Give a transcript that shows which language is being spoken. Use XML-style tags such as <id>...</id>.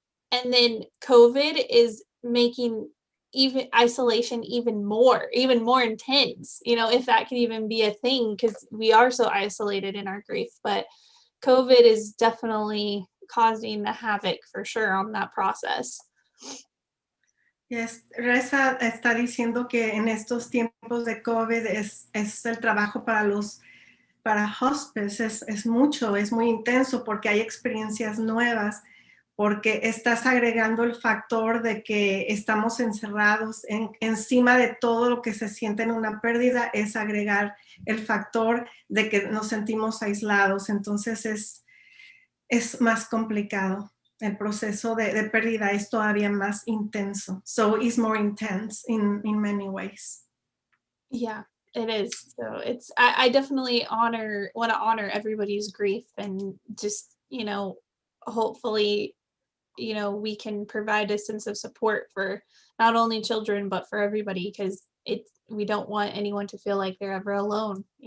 <en>And then COVID is making even isolation even more intense, if that can even be a thing, because we are so isolated in our grief. But COVID is definitely causing the havoc for sure on that process.</en> <es>Yes, Reza está diciendo que en estos tiempos de COVID es el trabajo para hospice, es mucho, es muy intenso, porque hay experiencias nuevas, porque estás agregando el factor de que estamos encerrados encima de todo lo que se siente en una pérdida, es agregar el factor de que nos sentimos aislados. Entonces es más complicado. El proceso de pérdida es todavía más intenso.</es> <en>So it's more intense in many ways. Yeah, it is. So I definitely want to honor everybody's grief, and just, hopefully, we can provide a sense of support for not only children, but for everybody, because we don't want anyone to feel like they're ever alone,</en>